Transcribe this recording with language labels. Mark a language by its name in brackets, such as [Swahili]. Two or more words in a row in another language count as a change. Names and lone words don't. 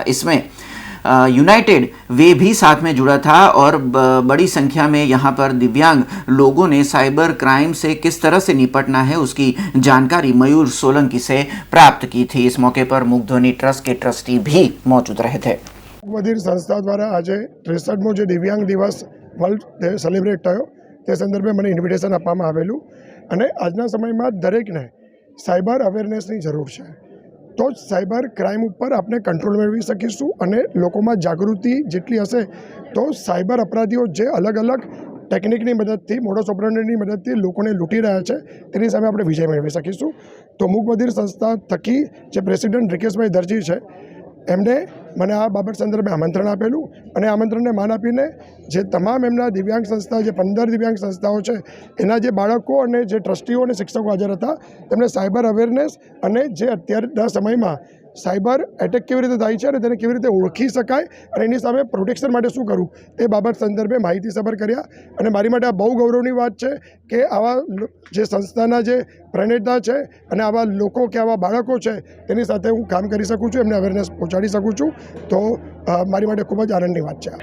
[Hindi] इसमें यूनाइटेड वे भी साथ में जुड़ा था और बड़ी संख्या में यहाँ पर दिव्यांग लोगों ने [English] cyber crime [Hindi] से किस तरह से निपटना है उसकी जानकारी मयूर सोलंकी से प्राप्त की थी। इस मौके पर मूकध्वनि ट्रस्ट के ट्रस्टी भी मौजूद रहे थे। [Gujarati] મૂકબધિર સંસ્થા દ્વારા આજ 63મો જો દિવ્યાંગ દિવસ [English] World Day celebrate [Gujarati] થયો તે સંદર્ભે મને ઇન્વિટેશન આપવામાં આવેલું અને આજના સમયમાં દરેકને [English] cyber awarenessની [Gujarati] જરૂર છે। तो [English] cyber crime [Gujarati] પર આપને કંટ્રોલ મેળવી સકીશું અને લોકોમાં જાગૃતિ જેટલી હશે તો સાઇબર અપરાધીઓ જે અલગ અલગ ટેક્નિકની મદદથી [Latin] modus operandiની [Gujarati] મદદથી લોકોને લૂંટી રહ્યા છે તેની સામે આપણે વિજય મેળવી સકીશું। તો મૂકબધિર સંસ્થા થકી જે પ્રેસિડેન્ટ રિકેશભાઈ દર્જી છે એમને મને આ બાબત સંદર્ભે આમંત્રણ આપેલું અને આમંત્રણને માન આપીને જે તમામ એમના દિવ્યાંગ સંસ્થા જે 15 દિવ્યાંગ સંસ્થાઓ છે એના જે બાળકો અને જે ટ્રસ્ટીઓ અને શિક્ષકો હાજર હતા તેમણે [English] cyber awareness [Gujarati] અને જે અત્યારના સમયમાં [English] cyber attack [Gujarati] કેવી રીતે થાય છે અને તેને કેવી રીતે ઓળખી શકાય અને એની સામે પ્રોટેક્શન માટે શું કરવું તે બાબત સંદર્ભે માહિતીસભર કર્યા અને મારી માટે આ બહુ ગૌરવની વાત છે કે આવા જે સંસ્થાના જે પ્रणेता है અને આવા લોકો કે આવા બાળકો છે તેની સાથે હું કામ કરી શકું છું, એમને અવેરનેસ પહોંચાડી શકું છું, તો મારી માટે ખૂબ જ આનંદની વાત છે।